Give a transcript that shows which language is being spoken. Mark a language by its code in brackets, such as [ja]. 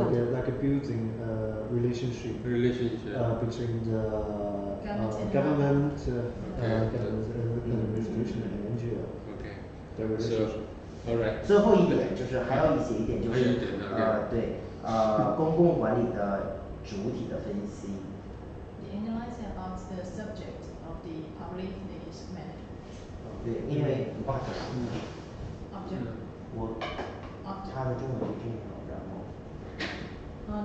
[en] like a building relationship between the government and institution and NGO. Okay. The relationship. All right. [zh] 最后一点就是还要写一点就是对公共管理的主体的分析。 [en] They analyze about the subject of the public management. [zh] 对，因为 [en] Object. [zh] 我它的中文是这样，然后